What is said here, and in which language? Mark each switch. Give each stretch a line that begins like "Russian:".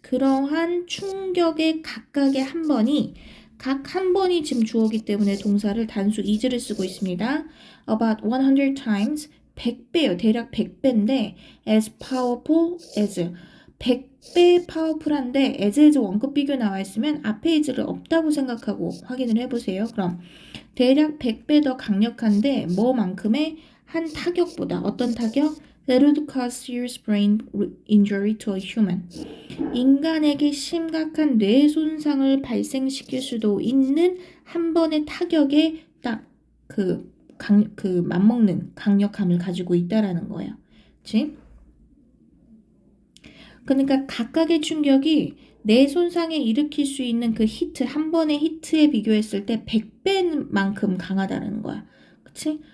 Korean: 그러한 충격의 각각의 각 한 번이 지금 주어기 때문에 동사를 단수 is를 쓰고 있습니다.
English: About 100 times. 100배요.
Korean: 대략 100배인데
English: as powerful as.
Korean: 100배 파워풀한데 as 원급 비교 나와 있으면 앞에 is를 없다고 생각하고 확인을 해보세요. 그럼 대략 100배 더 강력한데 뭐만큼의 한 타격보다 어떤 타격?
English: That would cause serious brain injury to a human.
Korean: 인간에게 심각한 뇌 손상을 발생시킬 수도 있는 한 번의 타격에 딱 그 맞먹는 강력함을 가지고 있다라는 거예요. 그치? 그러니까 각각의 충격이 뇌 손상에 일으킬 수 있는 그 히트, 한 번의 히트에 비교했을 때 100배만큼 강하다는 거야. 그치?